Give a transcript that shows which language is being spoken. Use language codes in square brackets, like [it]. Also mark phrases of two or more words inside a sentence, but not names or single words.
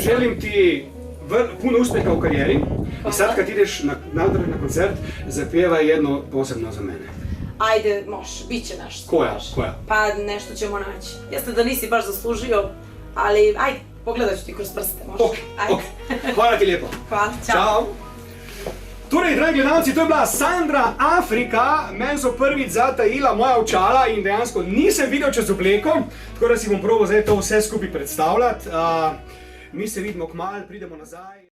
[hr] Želim ti puno uspjeha u karijeri. I sad kad ideš na koncert, zapjevaj jedno posebno za mene. Ajde, može, bit će nešto. Koja? Pa nešto ćemo naći. Jeste da nisi baš zaslužio, ali ajde, pogledat ću ti kroz prste, može. Ok. Hvala ti lijepo. Hvala, čao. [sl] Torej, dragi gledalci, to je bila Sandra Afrika, meni so prvič zatajila moja očala in dejansko nisem videl čez obleko, tako da si bom probal zdaj to vse skupaj predstavljati. Mi se vidimo kmalu, pridemo nazaj.